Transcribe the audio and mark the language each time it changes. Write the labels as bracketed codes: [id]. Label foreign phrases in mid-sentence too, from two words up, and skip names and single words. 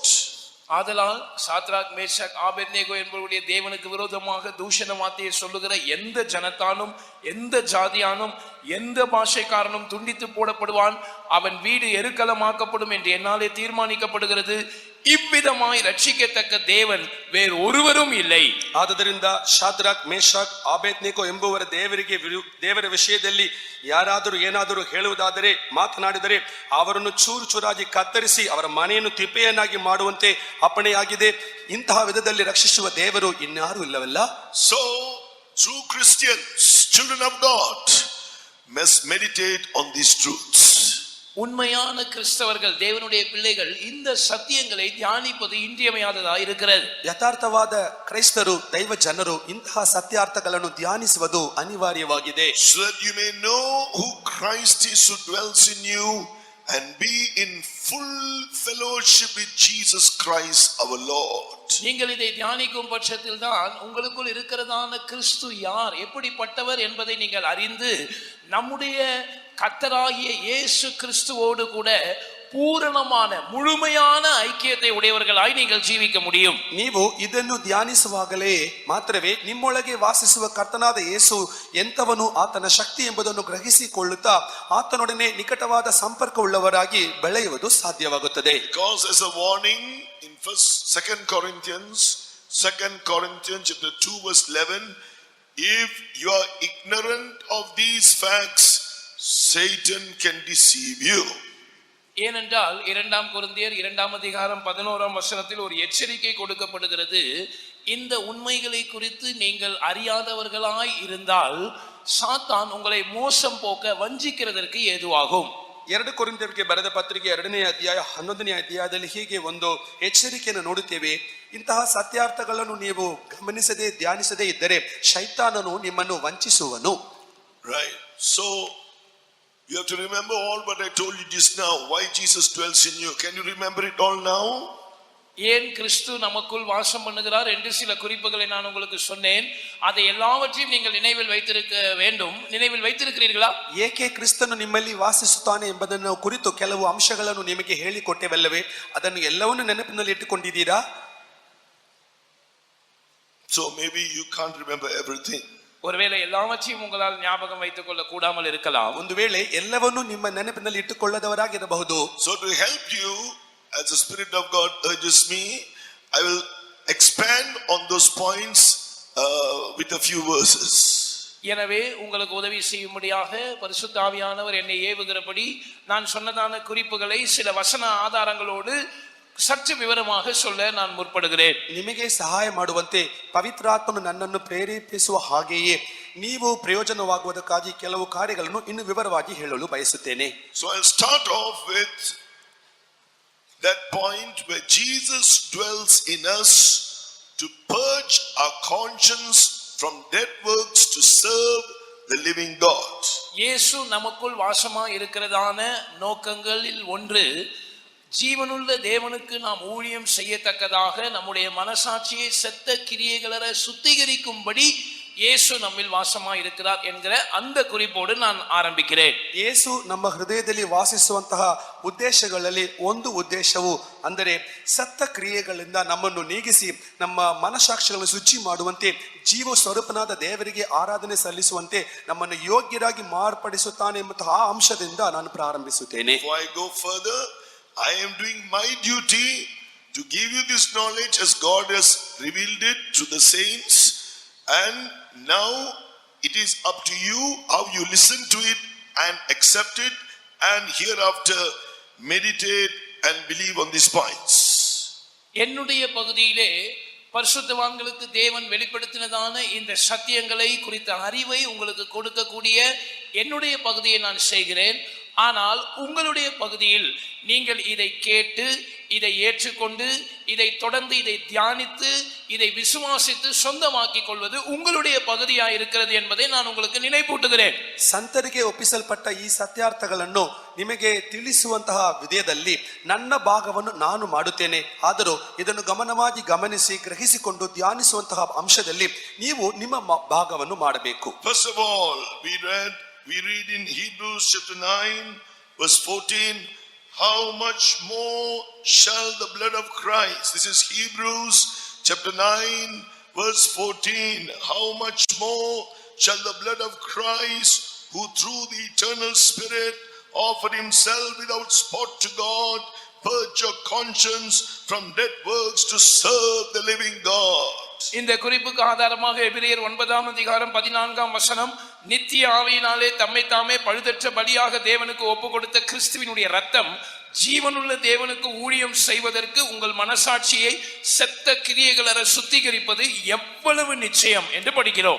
[ta] ஆதலால் சாத்ராக் மேஷாக் ஆபேத்நேகோ என்பவருடைய தேவனுக்கு விரோதமாக தூஷண வார்த்தையை சொல்லுகிற எந்த ஜனத்தானும் எந்த ஜாதியானும் எந்த பாஷைக்காரனும் துண்டித்து போடப்படுவான், அவன் வீடு எருக்களமாக்கப்படும் என்று என்னாலே தீர்மானிக்கப்படுகிறது. இவ்விதமாய் ரட்சிக்கத்தக்க தேவன் வேறு ஒருவரும் இல்லை. [kn] ಆದುದರಿಂದ ಶಾದ್ರಾಕ್ ಮೇಷಾಕ್ ಆಬೇದ್ನೆಗೋ ಎಂಬುವರ ದೇವರ ವಿಷಯದಲ್ಲಿ ಯಾರಾದರೂ ಏನಾದರೂ ಹೇಳುವುದಾದರೆ ಮಾತನಾಡಿದರೆ ಅವರನ್ನು ಚೂರು ಚೂರಾಗಿ ಕತ್ತರಿಸಿ ಅವರ ಮನೆಯನ್ನು ತಿಪ್ಪೆಯನ್ನಾಗಿ ಮಾಡುವಂತೆ ಅಪ್ಪಣೆಯಾಗಿದೆ. ಇಂತಹ ವಿಧದಲ್ಲಿ ರಕ್ಷಿಸುವ ದೇವರು ಇನ್ಯಾರೂ ಇಲ್ಲವಲ್ಲ. [en] So true Christians, children of God, must meditate on these truths. [ta] உண்மையான கிறிஸ்தவர்கள் தேவனுடைய பிள்ளைகள் இந்த சத்தியங்களை தியானிப்பது இன்றியமையாததாக இருக்கிறது. [kn] ಯಥಾರ್ಥವಾದ ಕ್ರೈಸ್ತರು ದೈವ ಜನರು ಇಂತಹ ಸತ್ಯಾರ್ಥಗಳನ್ನು ಧ್ಯಾನಿಸುವುದು ಅನಿವಾರ್ಯವಾಗಿದೆ. [en] So that you may know who Christ is who dwells in you and be in full fellowship with Jesus Christ our Lord. [ta] நீங்கள் இதை தியானிக்கும் பட்சத்தில் தான் உங்களுக்குள் இருக்கிறதான கிறிஸ்து யார், எப்படிப்பட்டவர் என்பதை நீங்கள் அறிந்து நம்முடைய கர்த்தராகிய இயேசு கிறிஸ்துவோடு கூட பூரணமான முழுமையான ஐக்கியத்தை ಉடைಯವர்களாய் நீங்கள் ಜೀವಿக்க முடியும். [kn] ನೀವು ಇದನ್ನು ಧ್ಯಾನಿಸುವಾಗಲೇ ಮಾತ್ರವೇ ನಿಮ್ಮೊಳಗೆ ವಾಸಿಸುವ ಕರ್ತನಾದ ಯೇಸು ಎಂತವನು, ಆತನ ಶಕ್ತಿ ಎಂಬುದನ್ನು ಗ್ರಹಿಸಿಕೊಳ್ಳುತ್ತಾ ಆತನೊಡನೆ ನಿಕಟವಾದ ಸಂಪರ್ಕವುಳ್ಳವರಾಗಿ ಬೆಳೆಯುವುದು ಸಾಧ್ಯವಾಗುತ್ತದೆ. [en] Because as a warning in 2 Corinthians chapter 2 verse 11, if you are ignorant of these facts, Satan can deceive you. [ta] ஏனென்றால் 2 கொரிந்தியர் 2 அதிகாரம் 11 வசனத்தில் ஒரு எச்சரிக்கை கொடுக்கப்படுகிறது. இந்த உண்மைகளை குறித்து நீங்கள் அறியாதவர்களாய் இருந்தால் சாத்தான் உங்களை மோசம் போக்க வஞ்சிக்கிறதற்கு ஏதுவாகும். [kn] 2 ಕೊರಿಂಥರಿಗೆ ಬರೆದ ಪತ್ರಿಕೆ 2ನೇ ಅಧ್ಯಾಯ 11ನೇ ಅಧ್ಯಾಯದಲ್ಲಿ ಹೀಗೆ ಒಂದು ಎಚ್ಚರಿಕೆಯನ್ನು ನೋಡುತ್ತೇವೆ. ಇಂತಹ ಸತ್ಯಾರ್ಥಗಳನ್ನು ನೀವು ಗಮನಿಸದೆ ಧ್ಯಾನಿಸದೇ ಇದ್ದರೆ ಶೈತಾನನು ನಿಮ್ಮನ್ನು ವಂಚಿಸುವನು. [en] Right. So you have to remember all what I told you just now, why Jesus dwells in you. Can you remember it all now? [ta] ஏன் கிறிஸ்து நமக்குள் வாசம் பண்ணுகிறார் என்று சில குறிப்புகளை நான் உங்களுக்கு சொன்னேன். அதை எல்லாவற்றையும் நீங்கள் நினைவில் வைத்திருக்க வேண்டும். நினைவில் வைத்திருக்கிறீர்களா? [kn] ಏಕೆ ಕ್ರಿಸ್ತನು ನಿಮ್ಮಲ್ಲಿ ವಾಸಿಸುತ್ತಾನೆ ಎಂಬುದನ್ನು ಕುರಿತು ಕೆಲವು ಅಂಶಗಳನ್ನು ನಿಮಗೆ ಹೇಳಿಕೊಟ್ಟೆವಲ್ಲವೇ, ಅದನ್ನು ಎಲ್ಲವನ್ನೂ ನೆನಪಿನಲ್ಲಿ ಇಟ್ಟುಕೊಂಡಿದ್ದೀರಾ? [en] So maybe you can't remember everything. [ta] ஒருவேளை எல்லாவற்றையும் உங்களால் ஞாபகம் வைத்துக் கொள்ள கூடாமல் இருக்கலாம். [kn] ಒಂದು ವೇಳೆ ಎಲ್ಲವನ್ನೂ ನಿಮ್ಮ ನೆನಪಿನಲ್ಲಿ ಇಟ್ಟುಕೊಳ್ಳದವರಾಗಿರಬಹುದು. [en] So to help you, as the Spirit of God urges me, I will expand on those points with a few verses. [ta] எனவே உங்களுக்கு உதவி செய்யும்படியாக பரிசுத்த ஆவியானவர் என்னை ஏவுகிறபடி நான் சொன்னதான குறிப்புகளை சில வசன ஆதாரங்களோடு சற்று விவரமாக சொல்ல நான் முற்படுகிறேன். [kn] ನಿಮಗೆ ಸಹಾಯ ಮಾಡುವಂತೆ ಪವಿತ್ರಾತ್ಮನು ನನ್ನನ್ನು ಪ್ರೇರೇಪಿಸುವ ಹಾಗೆಯೇ ನೀವು ಪ್ರಯೋಜನವಾಗುವುದಕ್ಕಾಗಿ ಕೆಲವು ಕಾರ್ಯಗಳನ್ನು ಇನ್ನು ವಿವರವಾಗಿ ಹೇಳಲು ಬಯಸುತ್ತೇನೆ. [en] So I'll start off with that point where Jesus dwells in us to purge our conscience from dead works to serve the living God. [ta] இயேசு நமக்குள் வாசமா இருக்கிறதான நோக்கங்களில் ஒன்று ஜீவனுள்ள தேவனுக்கு நாம் ஊழியம் செய்யத்தக்கதாக நம்முடைய மனசாட்சியை செத்த கிரியைகளற சுத்திகரிக்கும்படி இயேசு நம்மில் வாசமா இருக்கிறார் என்கிற அந்த குறிப்போடு நான் ஆரம்பிக்கிறேன். ಯೇಸು ನಮ್ಮ ಹೃದಯದಲ್ಲಿ ವಾಸಿಸುವಂತಹ ಉದ್ದೇಶಗಳಲ್ಲಿ ಒಂದು ಉದ್ದೇಶವು ಅಂದರೆ ಸತ್ತ ಕ್ರಿಯೆಗಳಿಂದ ನಮ್ಮನ್ನು ನೀಗಿಸಿ ನಮ್ಮ ಮನಸಾಕ್ಷಿಗಳನ್ನು ಶುಚಿ ಮಾಡುವಂತೆ ಜೀವ ಸ್ವರೂಪನಾದ ದೇವರಿಗೆ ಆರಾಧನೆ ಸಲ್ಲಿಸುವಂತೆ ನಮ್ಮನ್ನು ಯೋಗ್ಯರಾಗಿ ಮಾರ್ಪಡಿಸುತ್ತಾನೆ ಎಂಬಂತಹ ಆ ಅಂಶದಿಂದ ನಾನು ಪ್ರಾರಂಭಿಸುತ್ತೇನೆ. Before I go further, I am doing my duty to give you this knowledge as God has revealed it to the saints, and now it is up to you how you listen to it and accept it and hereafter meditate and believe on these points. என்னுடைய பகுதியிலே பரிசுத்தவான்களுக்கு தேவன் வெளிப்படுத்தினதான இந்த சத்தியங்களை குறித்த அறிவை உங்களுக்கு கொடுக்கக்கூடிய என்னுடைய பகுதியை நான் செய்கிறேன். ஆனால் உங்களுடைய பகுதியில் நீங்கள் இதை கேட்டு இதை ஏற்றுக்கொண்டு இதை தொடர்ந்து இதை தியானித்து இதை விசுவாசித்து சொந்தமாக்கிக் கொள்வது உங்களுடைய பகுதியாக இருக்கிறது என்பதை நான் உங்களுக்கு நினைப்பூட்டுகிறேன். [kn] ಸಂತರಿಗೆ ಒಪ್ಪಿಸಲ್ಪಟ್ಟ ಈ ಸತ್ಯಾರ್ಥಗಳನ್ನು ನಿಮಗೆ ತಿಳಿಸುವಂತಹ ವಿಧೇಯದಲ್ಲಿ ನನ್ನ ಭಾಗವನ್ನು ನಾನು ಮಾಡುತ್ತೇನೆ. ಆದರೂ ಇದನ್ನು ಗಮನವಾಗಿ ಗಮನಿಸಿ ಗ್ರಹಿಸಿಕೊಂಡು ಧ್ಯಾನಿಸುವಂತಹ ಅಂಶದಲ್ಲಿ ನೀವು ನಿಮ್ಮ ಭಾಗವನ್ನು ಮಾಡಬೇಕು. [en] First of all, we read we read in Hebrews chapter 9 verse 14, how much more shall the blood of Christ, this is Hebrews chapter 9 verse 14, how much more shall the blood of Christ, who through the eternal Spirit offered himself without spot to God, purge your conscience from dead works to serve the living God. [ta] இந்த குறிப்புக்கு ஆதாரமாக எபிரேயர் 9ஆம் அதிகாரம் 14ஆம் வசனம், நித்திய ஆவியினாலே தம்மை தாமே பழுதற்ற பலியாக தேவனுக்கு ஒப்பு கொடுத்த கிறிஸ்துவினுடைய ரத்தம் ஜீவனுள்ள தேவனுக்கு ஊழியம் செய்வதற்கு உங்கள் மனசாட்சியை செத்த கிரியைகளற சுத்திகரிப்பது எவ்வளவு நிச்சயம் என்று படிக்கிறோம்.